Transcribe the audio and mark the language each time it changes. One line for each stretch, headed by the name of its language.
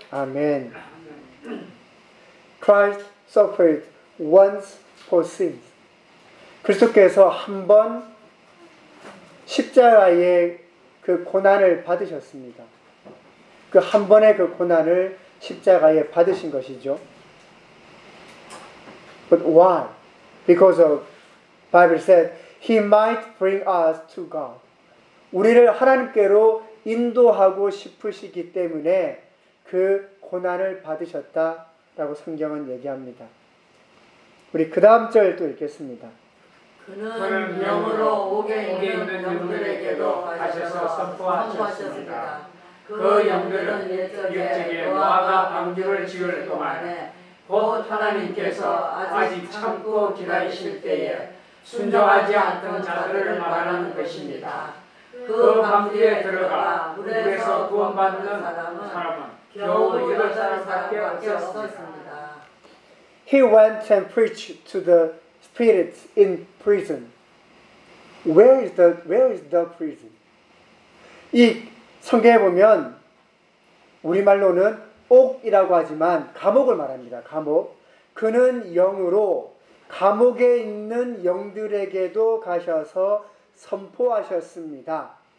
English: 아멘. Christ suffered once for sins.
Korean: 그리스도께서 한번 십자가의 그 고난을 받으셨습니다. 그 한 번의 그 고난을 십자가에 받으신 것이죠.
English: But why? Because of Bible said he might bring us to God.
Korean: 우리를 하나님께로 인도하고 싶으시기 때문에 그 고난을 받으셨다라고 성경은 얘기합니다. 우리 그 다음 절 또 읽겠습니다. 그는 영으로 옥에 있는 영들에게도 가셔서 선포하셨습니다. 그 영들은 옛적에 노아가 방주를 지을 동안에 곧 하나님께서 아직 참고 기다리실 때에 순종하지 않던 자들을 말하는 것입니다. 그 방주에 들어가 물에서 구원받는 사람은 겨우 8살밖에 없었습니다.
English: He went and preached to the spirits in prison. Where is the prison?
Korean: 이 성경에 보면 우리말로는 옥이라고 하지만 감옥을 말합니다. 감옥. 그는 영으로 감옥에 있는 영들에게도 가셔서 선포하셨습니다.